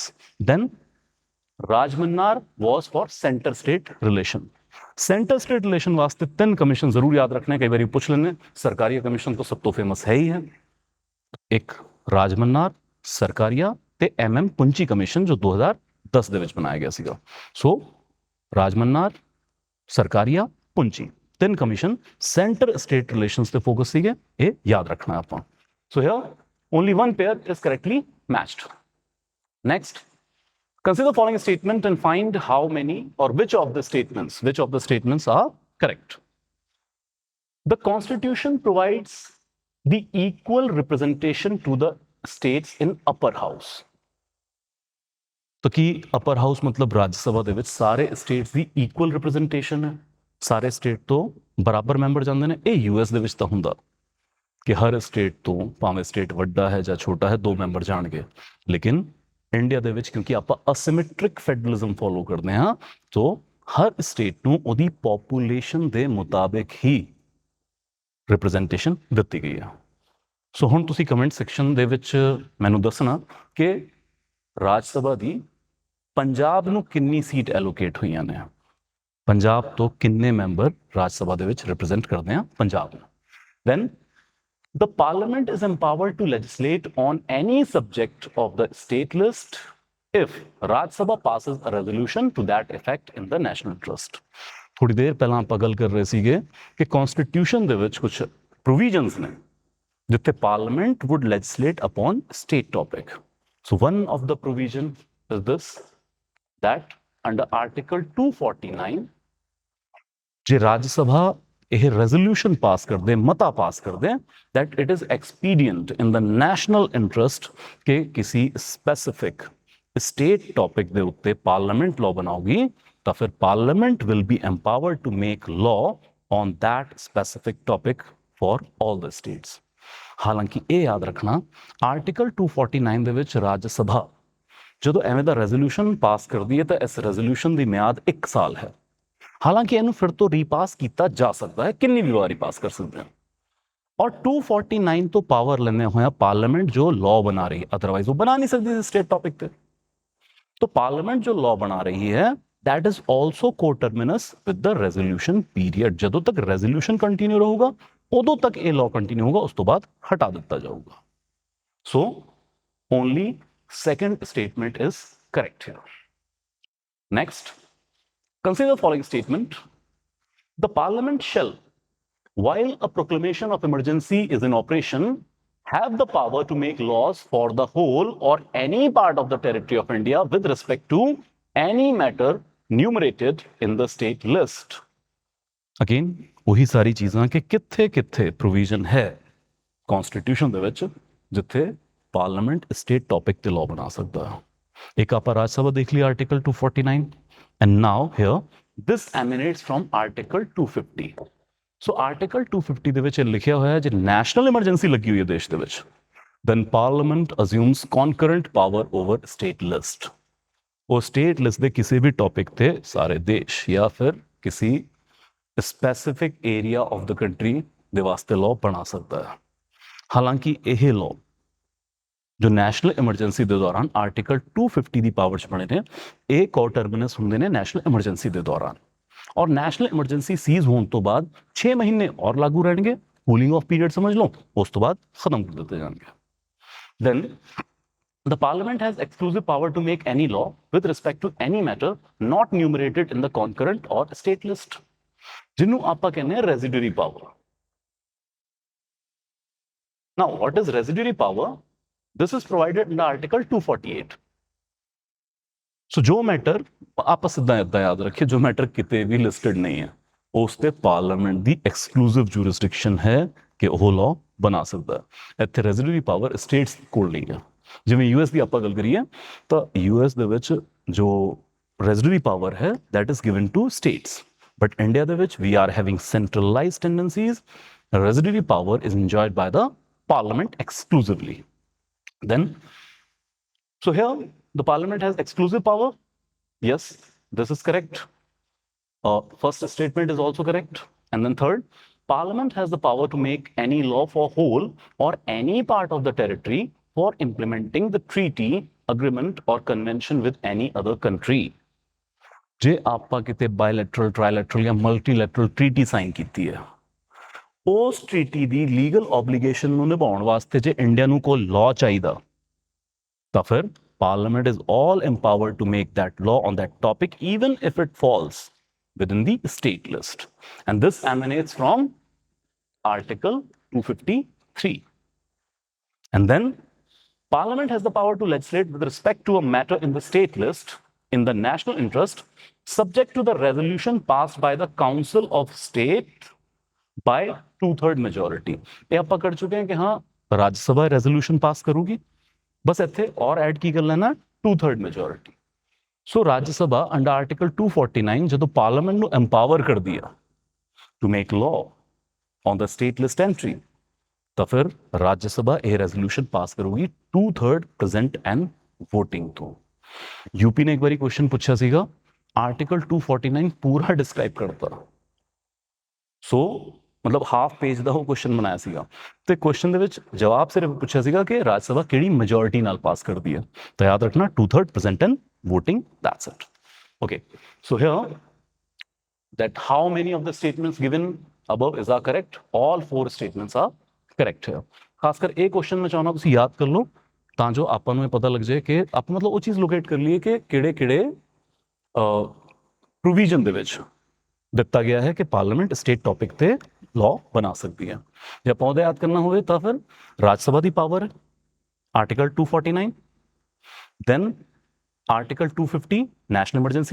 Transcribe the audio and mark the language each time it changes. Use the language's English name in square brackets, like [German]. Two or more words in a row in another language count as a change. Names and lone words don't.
[English] Then Rajmannar was for centre state relation. centre state relation [Punjabi] ਵਾਸਤੇ 3 ਕਮਿਸ਼ਨ ਜ਼ਰੂਰ ਯਾਦ ਰੱਖਣਾ ਹੈ, ਕਈ ਵਾਰ ਪੁੱਛ ਲੈਣੇ। ਸਰਕਾਰੀਆ ਕਮਿਸ਼ਨ ਤਾਂ ਸਭ ਤੋਂ ਫੇਮਸ ਹੈ ਹੀ ਹੈ, ਇੱਕ ਰਾਜਮੰਨਾਰ, ਸਰਕਾਰੀਆ ਤੇ MM ਪੁੰਚੀ ਕਮਿਸ਼ਨ ਜੋ 2010 ਦੇ ਵਿੱਚ ਬਣਾਇਆ ਗਿਆ ਸੀਗਾ। ਸੋ ਰਾਜਮੰਨਾਰ, ਸਰਕਾਰੀਆ, ਪੁੰਚੀ 3 ਕਮਿਸ਼ਨ ਸੈਂਟਰ ਸਟੇਟ ਰਿਲੇਸ਼ਨਸ ਤੇ ਫੋਕਸ ਸੀਗੇ, ਇਹ ਯਾਦ ਰੱਖਣਾ ਆਪਾਂ। [English] so here only one pair is correctly matched. Next, consider the following statement and find how many or which of the statements are correct. The Constitution provides the equal representation to the states in upper house. [Punjabi] तो कि [English] upper house [Punjabi] मतलब राज्य सभा ਦੇ ਵਿੱਚ ਸਾਰੇ ਸਟੇਟਸ ਦੀ [English] equal representation [Punjabi] ਹੈ, ਸਾਰੇ ਸਟੇਟ ਤੋਂ ਬਰਾਬਰ ਮੈਂਬਰ ਜਾਂਦੇ ਨੇ। ਇਹ ਯੂਐਸ ਦੇ ਵਿੱਚ ਤਾਂ ਹੁੰਦਾ ਕਿ ਹਰ ਸਟੇਟ ਤੋਂ ਭਾਵੇਂ ਸਟੇਟ ਵੱਡਾ ਹੈ ਜਾਂ ਛੋਟਾ ਹੈ 2 ਮੈਂਬਰ ਜਾਣਗੇ, ਲੇਕਿਨ ਇੰਡੀਆ ਦੇ ਵਿੱਚ ਕਿਉਂਕਿ ਆਪਾਂ [English] asymmetric federalism follow [Punjabi] ਕਰਦੇ ਹਾਂ ਤਾਂ ਹਰ ਸਟੇਟ ਨੂੰ ਉਹਦੀ ਪੋਪੂਲੇਸ਼ਨ ਦੇ ਮੁਤਾਬਿਕ ਹੀ ਰਿਪਰੈਜ਼ੈਂਟੇਸ਼ਨ ਦਿੱਤੀ ਗਈ ਹੈ। ਸੋ ਹੁਣ ਤੁਸੀਂ [English] comment section [Punjabi] ਦੇ ਵਿੱਚ ਮੈਨੂੰ ਦੱਸਣਾ ਕਿ ਰਾਜ ਸਭਾ ਦੀ ਪੰਜਾਬ ਨੂੰ ਕਿੰਨੀ ਸੀਟ ਐਲੋਕੇਟ ਹੋਈਆਂ ਨੇ, ਪੰਜਾਬ ਤੋਂ ਕਿੰਨੇ ਮੈਂਬਰ ਰਾਜ ਸਭਾ ਦੇ ਵਿੱਚ ਰਿਪਰੈਜ਼ੈਂਟ ਕਰਦੇ ਆ ਪੰਜਾਬ ਨੂੰ। [English] ਦੈਨ the parliament is empowered to legislate on any subject of the state list if Raj Sabha passes a resolution to that effect in the national interest. [Punjabi] ਥੋੜੀ ਦੇਰ ਪਹਿਲਾਂ ਆਪਾਂ ਗੱਲ ਕਰ ਰਹੇ ਸੀਗੇ ਕਿ ਕਨਸਟੀਟਿਊਸ਼ਨ ਦੇ ਵਿੱਚ ਕੁਝ ਪ੍ਰੋਵੀਜ਼ਨਸ ਨੇ ਜਿੱਥੇ ਪਾਰਲੀਮੈਂਟ [English] would legislate upon state topic. So one of the provision is this, that under Article 249 [Punjabi] ਜੇ ਰਾਜ ਸਭਾ ਇਹ ਰੈਜ਼ੋਲੂਸ਼ਨ ਪਾਸ ਕਰਦੇ, [English] ਮਤਾ ਪਾਸ ਕਰਦੇ that it is expedient in the national interest [Punjabi] ਕਿ ਕਿਸੇ ਸਪੈਸਿਫਿਕ ਸਟੇਟ ਟੌਪਿਕ ਦੇ ਉੱਤੇ ਪਾਰਲੀਮੈਂਟ ਲਾਅ ਬਣਾਉਗੀ ਤਾਂ ਫਿਰ ਪਾਰਲੀਮੈਂਟ [English] will be empowered to make law on that specific topic for all the states. [Punjabi] ਹਾਲਾਂਕਿ ਇਹ ਯਾਦ ਰੱਖਣਾ ਆਰਟੀਕਲ 249 ਦੇ ਵਿੱਚ ਰਾਜ ਸਭਾ ਜਦੋਂ ਐਵੇਂ ਦਾ ਰੈਜ਼ੋਲੂਸ਼ਨ ਪਾਸ ਕਰਦੀ ਹੈ ਤਾਂ ਇਸ ਰੈਜ਼ੋਲੂਸ਼ਨ ਦੀ ਮਿਆਦ 1 ਸਾਲ ਹੈ। ਹਾਲਾਂਕਿ ਇਹਨੂੰ ਫਿਰ ਤੋਂ ਰੀਪਾਸ ਕੀਤਾ ਜਾ ਸਕਦਾ ਹੈ, ਕਿੰਨੀ ਵੀ ਵਾਰੀ ਪਾਸ ਕਰ ਸਕਦੇ ਹਾਂ। ਔਰ 249 ਤੋਂ ਪਾਵਰ ਲੈਣੇ ਹੋਇਆ ਪਾਰਲੀਮੈਂਟ ਜੋ ਲਾਅ ਬਣਾ ਰਹੀ ਹੈ, ਅਦਰਵਾइज ਉਹ ਬਣਾ ਨਹੀਂ ਸਕਦੀ [English] state topic [Punjabi] ਤੇ। ਤਾਂ ਪਾਰਲੀਮੈਂਟ ਜੋ ਲਾਅ ਬਣਾ ਰਹੀ ਹੈ [English] that is also coterminous with the resolution period. [Punjabi] ਜਦੋਂ ਤੱਕ ਰੈਜ਼ੋਲੂਸ਼ਨ ਕੰਟੀਨਿਊ ਰਹੇਗਾ ਓਦੋਂ ਤੱਕ ਇਹ ਲਾਅ ਕੰਟੀਨਿਊ ਹੋਵੇਗਾ, ਉਸ ਤੋਂ ਬਾਅਦ ਹਟਾ ਦਿੱਤਾ ਜਾਊਗਾ। [English] So only second statement is correct here. नेक्स्ट, consider the following statement. The parliament shall, while a proclamation of emergency is in operation, have the power to make laws for the whole or any part of the territory of India with respect to any matter enumerated in the state list. Again, [Punjabi] ਉਹੀ ਸਾਰੀਆਂ ਚੀਜ਼ਾਂ ਕਿ ਕਿੱਥੇ ਪ੍ਰੋਵੀਜ਼ਨ ਹੈ ਕਨਸਟੀਟਿਊਸ਼ਨ ਦੇ ਵਿੱਚ ਜਿੱਥੇ ਪਾਰਲੀਮੈਂਟ ਸਟੇਟ ਟੌਪਿਕ ਤੇ ਲਾਅ ਬਣਾ ਸਕਦਾ ਹੈ। ਇੱਕ ਆਪਾਂ ਰਾਜ ਸਭਾ ਦੇਖ ਲਿਆ ਆਰਟੀਕਲ 249 [English] and now here this emanates from article 250. So article [Punjabi] 250 ਦੇ ਵਿੱਚ ਲਿਖਿਆ ਹੋਇਆ ਹੈ ਜੇ ਨੈਸ਼ਨਲ ਐਮਰਜੈਂਸੀ ਲੱਗੀ ਹੋਈ ਹੈ ਦੇਸ਼ ਦੇ ਵਿੱਚ [English] then parliament assumes concurrent power over state list. [Punjabi] ਉਹ [English] state list [Punjabi] ਦੇ ਕਿਸੇ ਵੀ ਟੌਪਿਕ ਤੇ ਸਾਰੇ ਦੇਸ਼ ਜਾਂ ਫਿਰ ਕਿਸੇ [English] specific area of the country [Punjabi] ਦੇ ਵਾਸਤੇ ਲਾਅ ਬਣਾ ਸਕਦਾ ਹੈ। ਹਾਲਾਂਕਿ ਇਹ ਲਾਅ ਜੋ [English] national emergency [Punjabi] ਦੇ ਦੌਰਾਨ ਆਰਟੀਕਲ 250 ਦੀ ਪਾਵਰ 'ਚ ਬਣੇ ਨੇ ਇਹ ਕੋਟਰਮਿਨਸ ਹੁੰਦੇ ਨੇ [English] national emergency [Punjabi] ਦੇ ਦੌਰਾਨ। ਔਰ ਨੈਸ਼ਨਲ ਐਮਰਜੈਂਸੀ ਸੀਜ਼ ਹੋਣ ਤੋਂ ਬਾਅਦ 6 ਮਹੀਨੇ ਔਰ ਲਾਗੂ ਰਹਿਣਗੇ, ਕੂਲਿੰਗ ਔਫ ਪੀਰੀਅਡ ਸਮਝ ਲਓ, ਉਸ ਤੋਂ ਬਾਅਦ ਖਤਮ ਕਰ ਦਿੱਤੇ ਜਾਣਗੇ। [English] Then the parliament has exclusive power to make any law with respect to any matter not enumerated in the concurrent or state list, [Punjabi] ਜਿਨ੍ਹਾਂ ਨੂੰ ਆਪਾਂ ਕਹਿੰਦੇ ਹਾਂ [English] residuary power. Now what is residuary power? This is provided in Article 248. [Punjabi] So ਜੋ ਮੈਟਰ ਆਪਾਂ ਸਿੱਧਾ ਇਦਾਂ ਯਾਦ ਰੱਖਿਓ, ਜੋ ਮੈਟਰ ਕਿਤੇ ਵੀ ਲਿਸਟਡ ਨਹੀਂ ਹੈ ਉਸ ਤੇ ਪਾਰਲੀਮੈਂਟ ਦੀ [English] exclusive jurisdiction [Punjabi] ਹੈ ਕਿ ਉਹ ਲਾਅ ਬਣਾ ਸਕਦਾ ਹੈ। ਇੱਥੇ [English] residuary power [Punjabi] ਸਟੇਟਸ ਕੋਲ ਨਹੀਂ ਹੈ। ਜਿਵੇਂ ਯੂਐਸ ਦੀ ਆਪਾਂ ਗੱਲ ਕਰੀਏ ਤਾਂ ਯੂਐਸ ਦੇ ਵਿੱਚ ਜੋ [English] residuary power [Punjabi] ਹੈ [English] that is given to states, but India [Punjabi] ਦੇ ਵਿੱਚ [English] we are having centralized tendencies. Residuary power is enjoyed by the parliament exclusively. Then, so here the parliament has exclusive power. Yes, this is correct. First statement is also correct. And then third, parliament has the power to make any law for whole or any part of the territory for implementing the treaty, agreement or convention with any other country. [Punjabi] ਜੇ ਆਪਾਂ ਕਿਤੇ ਬਾਇਲੈਟਰਲ, ਟ੍ਰਾਈਲੈਟਰਲ ਜਾਂ ਮਲਟੀਲੈਟਰਲ ਟ੍ਰੀਟੀ ਸਾਈਨ ਕੀਤੀ ਹੈ, ਉਸ ਟ੍ਰੀਟੀ ਦੀ [English] legal obligation [Punjabi] ਨੂੰ ਨਿਭਾਉਣ ਵਾਸਤੇ ਜੇ ਇੰਡੀਆ ਨੂੰ ਕੋਈ ਲਾਅ ਚਾਹੀਦਾ ਤਾਂ ਫਿਰ ਪਾਰਲੀਮੈਂਟ [English] is all empowered to make that law on that topic even if it falls within the state list. And this emanates from Article 253. And then Parliament has the power to legislate with respect to a matter in the state list in the national interest, subject to the resolution passed by the Council of State by 2/3 majority. [Punjabi] ਇਹ ਆਪਾਂ ਕਰ ਚੁੱਕੇ ਹਾਂ ਕਿ ਹਾਂ ਰਾਜ ਸਭਾ ਰੈਜ਼ੋਲੂਸ਼ਨ ਪਾਸ ਕਰੂਗੀ, ਬਸ ਇੱਥੇ ਔਰ ਐਡ ਕੀ ਕਰ ਲੈਣਾ 2/3 majority. ਸੋ ਰਾਜ ਸਭਾ [English] under article [Punjabi] 249 ਜਦੋਂ ਪਾਰਲੀਮੈਂਟ ਨੂੰ ਐਮਪਾਵਰ ਕਰਦੀ ਆ [English] to make law on the state list entry, [Punjabi] ਤਾਂ ਫਿਰ ਰਾਜ ਸਭਾ ਇਹ ਰੈਜ਼ੋਲੂਸ਼ਨ ਪਾਸ ਕਰੂਗੀ 2/3 [English] present and voting [Punjabi] ਤੋਂ। ਯੂਪੀ ਨੇ ਇੱਕ ਵਾਰੀ ਕੁਐਸਚਨ ਪੁੱਛਿਆ ਸੀਗਾ, ਆਰਟੀਕਲ 249 ਪੂਰਾ ਡਿਸਕ੍ਰਾਈਬ ਕਰਤਾ, ਸੋ ਮਤਲਬ [English] half page [Punjabi] ਦਾ ਉਹ ਕੁਐਸਚਨ ਬਣਾਇਆ ਸੀਗਾ ਤੇ ਕੁਐਸਚਨ ਦੇ ਵਿੱਚ ਜਵਾਬ ਸਿਰਫ ਪੁੱਛਿਆ ਸੀਗਾ ਕਿ ਰਾਜ ਸਭਾ ਕਿਹੜੀ ਮੈਜੋਰਿਟੀ ਨਾਲ ਪਾਸ ਕਰਦੀ ਹੈ। ਤਾਂ ਯਾਦ ਰੱਖਣਾ 2/3 [English] present and [Punjabi] voting, [English] that's it. Okay, so here that how many of the statements given above is are correct? All 4 statements are correct here. [Punjabi] ਖਾਸ ਕਰ ਇਹ ਕੁਐਸਚਨ ਮੈਂ ਚਾਹੁੰਦਾ ਤੁਸੀਂ ਯਾਦ ਕਰ ਲਓ ਤਾਂ ਜੋ ਆਪਾਂ ਨੂੰ ਇਹ ਪਤਾ ਲੱਗ ਜਾਏ ਕਿ ਆਪਾਂ ਮਤਲਬ ਉਹ ਚੀਜ਼ ਲੋਕੇਟ ਕਰ ਲਈਏ ਕਿ ਕਿਹੜੇ ਪ੍ਰੋਵੀਜ਼ਨ ਦੇ ਵਿੱਚ ਦਿੱਤਾ ਗਿਆ ਹੈ ਕਿ ਪਾਰਲੀਮੈਂਟ ਸਟੇਟ ਟੌਪਿਕ ਤੇ ਲਾਅ ਬਣਾ ਸਕਦੀ ਹੈ। ਜੇ ਆਪਾਂ ਉਹਦਾ ਯਾਦ ਕਰਨਾ ਹੋਵੇ ਤਾਂ ਫਿਰ ਰਾਜ ਸਭਾ ਦੀ ਪਾਵਰ ਹੈ ਆਰਟੀਕਲ 249, ਦੈਨ ਆਰਟੀਕਲ 250 [English] national emergency